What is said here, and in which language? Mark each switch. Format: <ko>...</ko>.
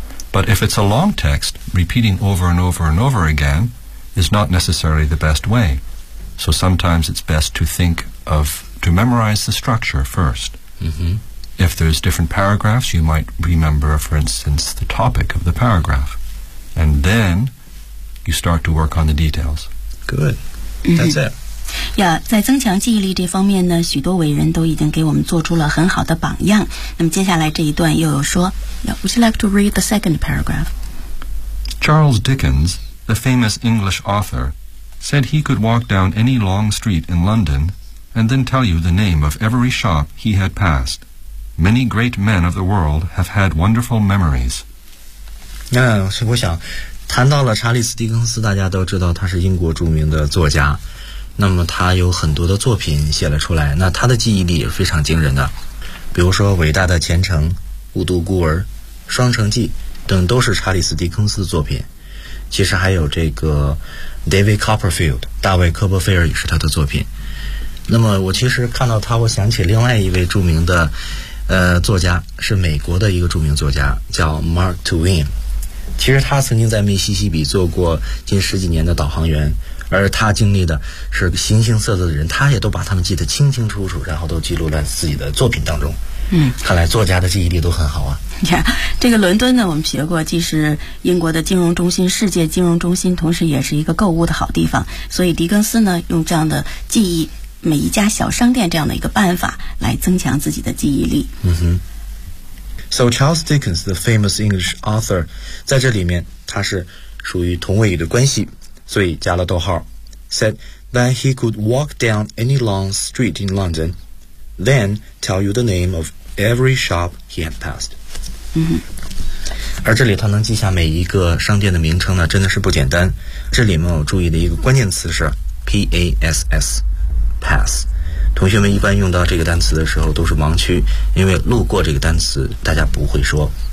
<en>But if it's a long text, repeating over and over and over again is not necessarily the best way. So sometimes it's best to think of, to memorize the structure first. If there's different paragraphs, you might remember, for instance, the topic of the paragraph. And then you start to work on the details. Good. That's it.</en> <zh>Yeah, 在增强记忆力这方面呢，许多伟人都已经给我们做出了很好的榜样。那么接下来这一段又有说</zh> <en>yeah, Would you like to read the second paragraph? Charles Dickens, the famous English author, said he could walk down any long street in London... and then tell you the name of every shop he had passed. Many great men of the world have had wonderful memories.</en> <zh>我想谈到了查理斯·狄更斯，大家都知道他是英国著名的作家，那么他有很多的作品写了出来，那他的记忆力也非常惊人的，比如说《伟大的前程》《误读孤儿》《双城记》等都是查理斯·狄更斯的作品，其实还有这个 David Copperfield 大卫·科波菲尔也是他的作品。那么我其实看到他，我想起另外一位著名的作家，是美国的一个著名作家，叫 Mark Twain。其实他曾经在密西西比做过近十几年的导航员，而他经历的是形形色色的人，他也都把他们记得清清楚楚，然后都记录在自己的作品当中。看来作家的记忆力都很好啊。 Yeah, 这个伦敦呢，我们学过，既是英国的金融中心，世界金融中心，同时也是一个购物的好地方。所以狄更斯呢，用这样的记忆每一家小商店这样的一个办法来增强自己的记忆力。嗯哼。</zh> <en>So Charles Dickens, the famous English author,</en> <zh>在这里面他是属于同位语的关系，所以加了逗号</zh> <en>said that he could walk down any long street in London, then tell you the name of every shop he had passed.</en> <zh>而这里他能记下每一个商店的名称呢，真的是不简单。这里面我注意的一个关键词是 PASS, pass。同学们一般用到这个单词的时候都是盲区，因为路过这个单词大家不会说。</zh>